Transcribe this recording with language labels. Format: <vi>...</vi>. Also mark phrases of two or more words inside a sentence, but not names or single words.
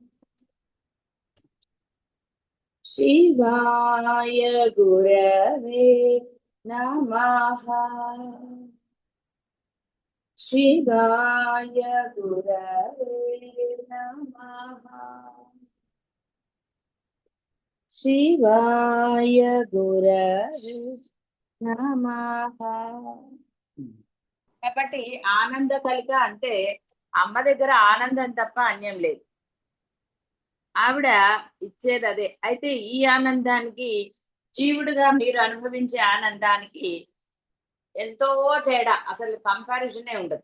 <sa>शिवाय गुरवे नमः। शिवाय गुरवे नमः। शिवाय गुरवे नमः।</sa> <te>కాబట్టి ఆనంద కలిక అంటే అమ్మ దగ్గర ఆనందం తప్ప అన్యం లేదు. ఆవిడ ఇచ్చేది అదే. అయితే ఈ ఆనందానికి, జీవుడిగా మీరు అనుభవించే ఆనందానికి ఎంతో తేడా, అసలు కంపారిజనే ఉండదు.</te>